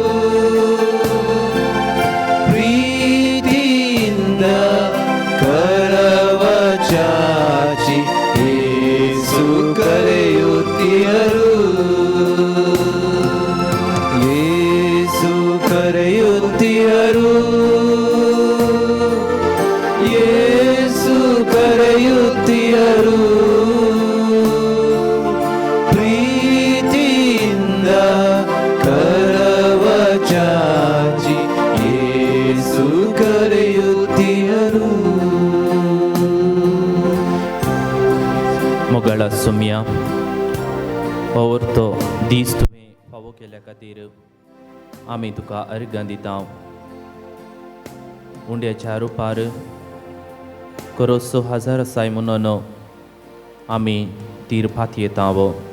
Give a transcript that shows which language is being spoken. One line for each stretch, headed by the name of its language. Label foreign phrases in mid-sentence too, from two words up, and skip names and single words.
Kannada: ಪ್ರೀತಿಯಿಂದ ಕರವ ಚಾಚಿ ಯೇಸು ಕರೆಯುತ್ತಿಹರು, ಯೇಸು ಕರೆಯುತ್ತಿಹರು, ಯೇಸು ಕರೆಯುತ್ತಿಹರು. ಪ್ರೀತಿಯಿಂದ ಕರವ ಚಾಚಿ ಯೇಸು ಕರೆಯುತ್ತಿಹರು.
Konkani: मुगळ सुम्या पवरतो दीस तुवें फावो केल्या खातीर आमी तुका अर्गां दिता. उंड्याच्या रुपार करोसो हजार आसाय म्हणून आमी तीर्फात येतावो.